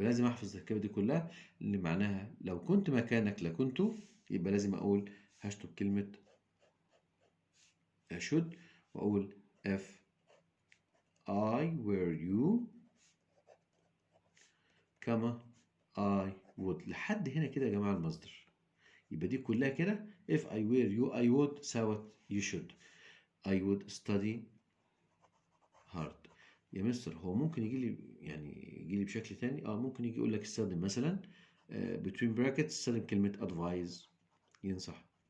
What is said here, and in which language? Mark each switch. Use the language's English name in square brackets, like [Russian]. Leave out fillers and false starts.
[Arabic] لازم أحفظ التركيبة دي كلها اللي معناها لو كنت مكانك لكنت، يبقى لازم أقول هشطب كلمة should وأقول [English] if I were you [Arabic] كما [English] I would. [Arabic] لحد هنا كده يا جماعة المصدر. يبقى دي كلها كده [English] if I were you I would sought you should. I would study hard. [Arabic] يا مستر هو ممكن يجي لي بشكل تاني ممكن يجي يقول لك استخدم مثلا [English] between brackets [Arabic] استخدم كلمة advise ينصح.